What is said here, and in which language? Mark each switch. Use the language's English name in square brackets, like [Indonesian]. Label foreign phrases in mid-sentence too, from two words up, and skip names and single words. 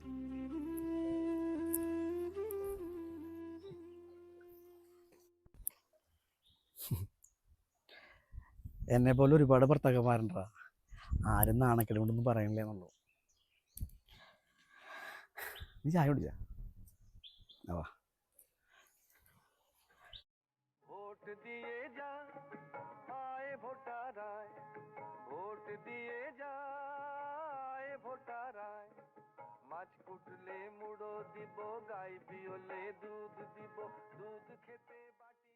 [Malayalam] എന്നെ പോലെ ഒരുപാട് ഭർത്താക്കന്മാരുണ്ടാ, ആരും നാണക്കേട് കൊണ്ടൊന്നും പറയണില്ലേ എന്നുള്ളൂ. നീ ചായ കുടിച്ചാ? വാ. [Bangla] মাছ কুটলে মুড়ো দিব, গাই বিয়লে দুধ দিব, দুধ খেতে